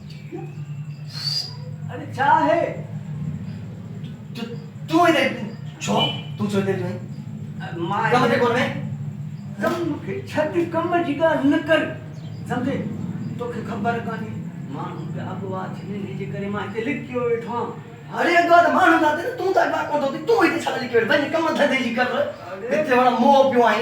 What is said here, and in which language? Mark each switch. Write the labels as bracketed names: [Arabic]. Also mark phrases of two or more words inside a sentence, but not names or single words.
[Sindhi] अरे छा है तू इधर छो तू छो इधर नहीं मां कम ते कोन में कम के छत कम जी ॻाल्हि न कर सम्झे तोखे ख़बर कान्हे माण्हू खे अॻुवा थियण जे करे मां हिते लिखियो वेठो आहियां अरे अगवा त माण्हू था तू त अगवा कोन थो तू हिते छा लिखी वेठो वञ कम धंधे जी कर हिते वण मोह पियो आई